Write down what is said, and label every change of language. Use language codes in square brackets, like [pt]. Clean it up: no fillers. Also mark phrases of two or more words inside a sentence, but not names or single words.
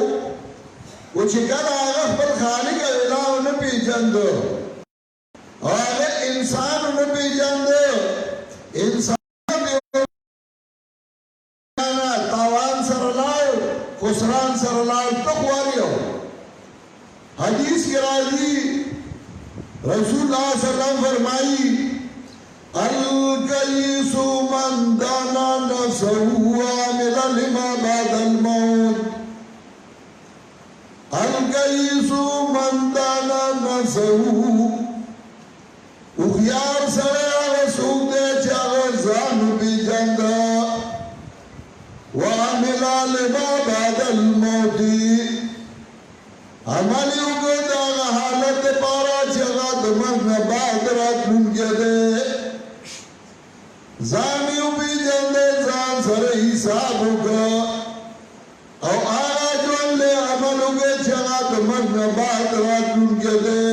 [ps] و چې کله هغه خپل خالق او اله ونه پېژنده او هغه انسان ونه پېژنده، انسان تاوان سره لاړ، خسران سره لاړ، ته خوار یو. حدیث کی راضی رسول اللہ [ar] صلی اللہ علیہ وسلم [ps] فرمائی [ar] الکیس من دانا نفسه وعمل لما بعد الموت. الکیس من دانا نفسه، [ps] اخیار سره هغه څوک دی چې هغه ځان پېژنده، [ar] وعمل لما بعد الموت، [ps] عمل یې وکړ د هغه حالت دپاره چې هغه د مرګ نه بعد راتلونکی دی. ځان یې وپېژنده، ځان سره حساب وکړه، او هغه ژوند له عمل وکړ چې هغه د مرګ نه بعد راتلونکی دی.